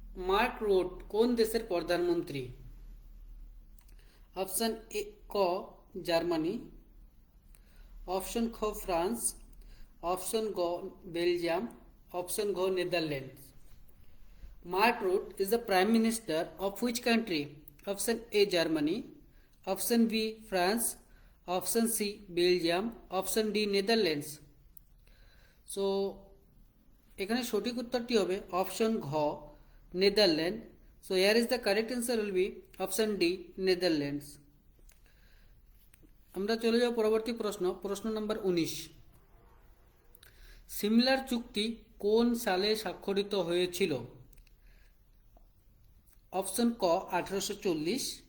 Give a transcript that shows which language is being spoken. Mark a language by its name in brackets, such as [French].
[Bangla] Mark root কোন দেশের প্রধানমন্ত্রী? অপশন এ ক জার্মানি, অপশন খ ফ্রান্স, অপশন গ বেলজিয়াম, অপশন ঘ Netherlands. [English] Mark Rutte is the Prime Minister of which country? Option A Germany, Option B France, Option C Belgium, Option D Netherlands. [Bangla] So এখানে সঠিক উত্তরটি হবে option ঘ Netherland. [English] So here is the correct answer will be Option D Netherlands. [Bangla] আমরা চলে যাব পরবর্তী প্রশ্ন, প্রশ্ন নম্বর 19। সিমলার চুক্তি কোন সালে স্বাক্ষরিত হয়েছিল? অপশন ক 1840,